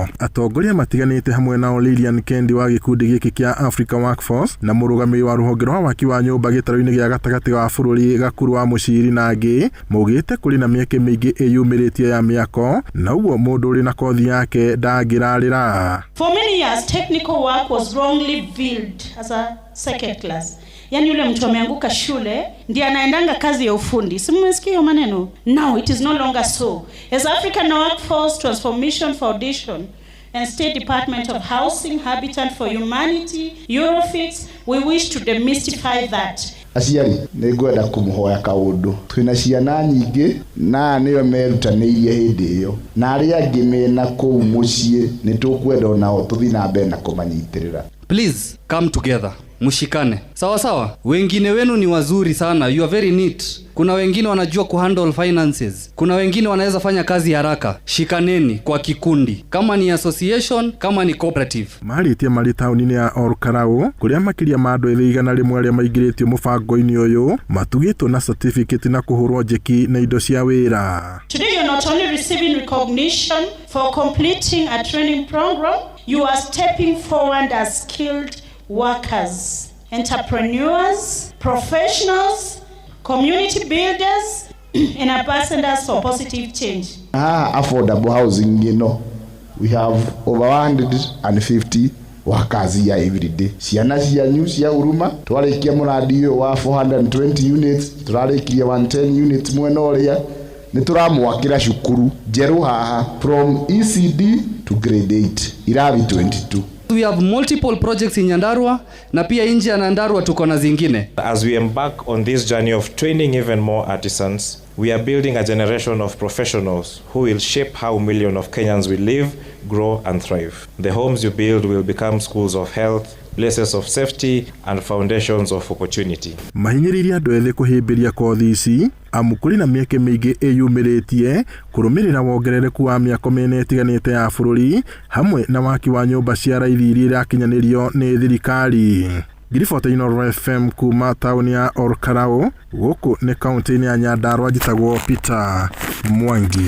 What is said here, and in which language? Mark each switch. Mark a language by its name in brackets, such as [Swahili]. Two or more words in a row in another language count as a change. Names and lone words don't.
[Kikuyu] Atongoria matiganĩte hamwe na Lilian Kendi wa gĩkundi gĩkĩ kĩa Africa Workforce na mũrũgamĩrĩri wa rũhonge rwa waki wa nyũmba gĩtarũ-inĩ gĩa gatagatĩ wa bũrũri Gakuru wa Mũciri na angĩ maugĩte kũrĩ na mĩeke mĩingĩ ĩyumĩrĩtie ya mĩako na ũguo mũndũ ũrĩ na kothi yake ndangĩrarĩra. [English] For many years technical work was wrongly viewed as a second class. [Swahili] Yani yule mtu ameanguka shule ndiye anaendanga kazi ya ufundi. Si mmesikia maneno? [English] Now it is no longer so. As African Workforce Transformation Foundation and State Department of Housing, Habitat for Humanity, Eurofix, we wish to demystify that. [Kikuyu] Aciari nĩ ngwenda kũmũhoya kaũndũ twĩna ciana nyingĩ na nĩo merutanĩirie hĩndĩ ĩyo na arĩa angĩ mena kũu mũciĩ nĩ tũkwenda nao tũthiĩ na mbere na kũmanyitĩrĩra. [English] Please come together, [Swahili] mushikane sawa sawa. Wengine wenu ni wazuri sana, [English] you are very neat. [Swahili] Kuna wengine wanajua kuhandle finances, kuna wengine wanaweza fanya kazi haraka. Shikaneni kwa kikundi, kama ni association, kama ni cooperative. [Kikuyu] Marĩtie marĩ taũni-inĩ ya Karaũ kũrĩa makĩria ma andũ ethĩ 100 arĩa maingĩrĩtio mũbango-inĩ ũyũ matugĩtwo na certificate na kũhũrwo njeki na indo cia wĩra. [English] Today you're not only receiving recognition for completing a training program, you are stepping forward as skilled workers, entrepreneurs, professionals, community builders, and ambassadors for positive change. Affordable housing, you know, we have over 150 workers here every day. [Kikuyu] Ciana cianyu cia Huruma twarĩkia mũradi wa 420 units, tũrarĩkia 110 units mwena ũrĩa nĩ tũramwakĩra cukuru njerũ haha [English] from ECD to grade 8 [Kikuyu] irathi 22. [English] We have multiple projects in [Swahili] Nyandarua na pia nje ya Nyandarua tuko na zingine. [English] As we embark on this journey of training even more artisans, we are building a generation of professionals who will shape how millions of Kenyans will live, grow and thrive. The homes you build will become schools of health, places of safety and foundations of opportunity. [Kikuyu] Mahinyĩrĩirie andũ ethĩ kũhĩmbĩria kothi ici amu kũrĩ na mĩeke mĩingĩ ĩyumĩrĩtie kũrũmĩrĩra wongerereku wa mĩako mĩena ĩtiganĩte ya bũrũri hamwe na waki wa nyũmba cia raithi iria irakinyanĩrio nĩ thirikari. Ngiribota Inoro FM kuma taũni ya Karaũ gũkũ nĩ kaunti-inĩ ya Nyandarua njĩtagwo Peter Mwangi.